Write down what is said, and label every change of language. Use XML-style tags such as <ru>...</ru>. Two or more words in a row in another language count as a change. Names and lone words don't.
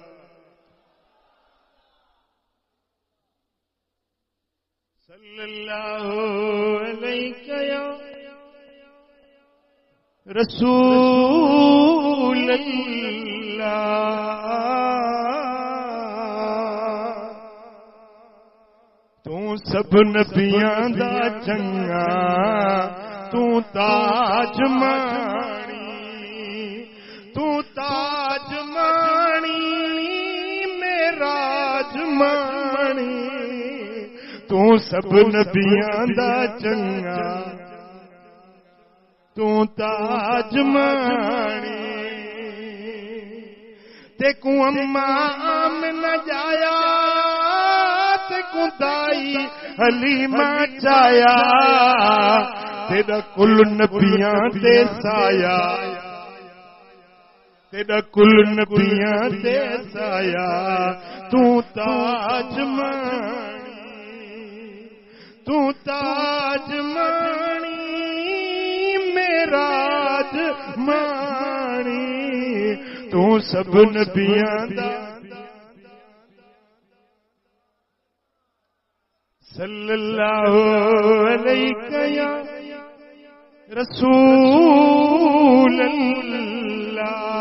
<ar>صلی اللہ علیہ یا رسول اللہ.</ar> <pa>تو سب نبیاں دا چنگا، تو تاج مانی، تو تاج مانی میراج مانی. تو سب نبیاں دا چنگا، تو تاج مانی. تے کو اما آمنہ جایا، تے کو دائی حلیمہ چایا. تیرا کل نبیاں تے سایا، تیرا کل نبیاں تے سایا. تو تاج مانی، تو تاج مانی میراج مانی. تو سب نبیاں دا.</pa> <ar>صلی اللہ علیہ یا رسول اللہ.</ar>